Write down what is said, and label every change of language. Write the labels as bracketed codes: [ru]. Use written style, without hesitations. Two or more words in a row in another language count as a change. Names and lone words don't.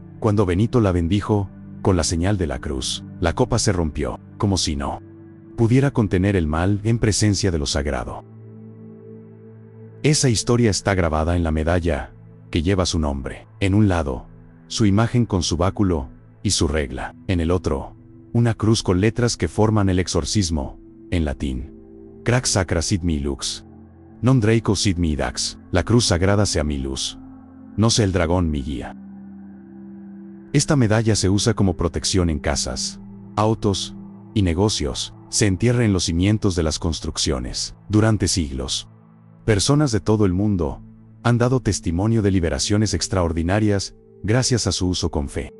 [es] Cuando Benito la bendijo, con la señal de la cruz, la copa se rompió, como si no pudiera contener el mal en presencia de lo sagrado. Esa historia está grabada en la medalla que lleva su nombre. En un lado, su imagen con su báculo y su regla. En el otro, una cruz con letras que forman el exorcismo, en latín. [la] Crax sacra sit mi lux. Non draco sit mi dax. [es] La cruz sagrada sea mi luz. No sea el dragón mi guía. Esta medalla se usa como protección en casas, autos y negocios. Se entierra en los cimientos de las construcciones. Durante siglos, personas de todo el mundo han dado testimonio de liberaciones extraordinarias gracias a su uso con fe.